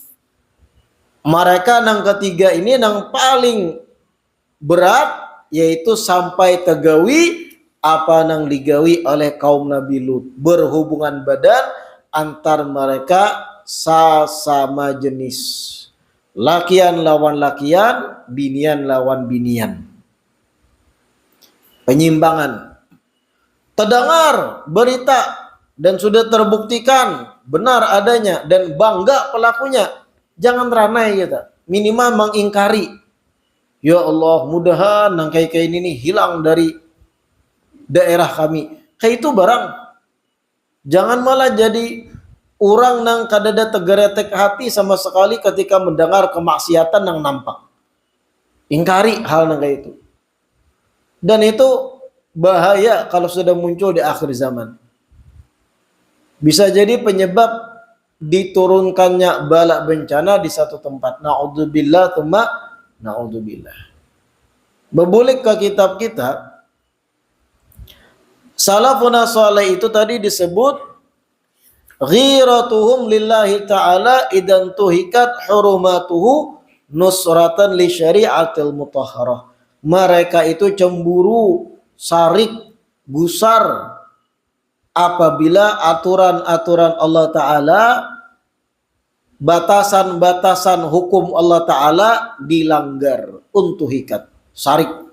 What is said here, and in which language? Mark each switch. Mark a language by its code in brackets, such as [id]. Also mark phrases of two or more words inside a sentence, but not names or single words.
[id] Mereka yang ketiga ini yang paling berat, yaitu sampai tegawi apa yang digawi oleh kaum Nabi Lut, berhubungan badan antar mereka sesama jenis, [bjn] lakian lawan lakian, binian lawan binian, penyimpangan. [id] Terdengar berita dan sudah terbuktikan benar adanya dan bangga pelakunya, jangan ranai kita, minimal mengingkari. Ya Allah, mudahan nang kayak ini nih hilang dari daerah kami. Kayak itu barang. Jangan malah jadi orang nang kadada tegeretek hati sama sekali ketika mendengar kemaksiatan yang nampak. Ingkari hal nang kayak itu. Dan itu bahaya kalau sudah muncul di akhir zaman. Bisa jadi penyebab diturunkannya bala bencana di satu tempat. [ar] نعوذ بالله ثم نعوذ بالله. [id] Berbalik ke kitab kita, salafuna saleh itu tadi disebut [ar] غيرتهم لله تعالى إذا انتهكت حرماته نصرة للشريعة المطهرة. [id] Mereka itu cemburu, sarik, gusar apabila aturan-aturan Allah Ta'ala, batasan-batasan hukum Allah Ta'ala dilanggar. Untuhikat, sarik.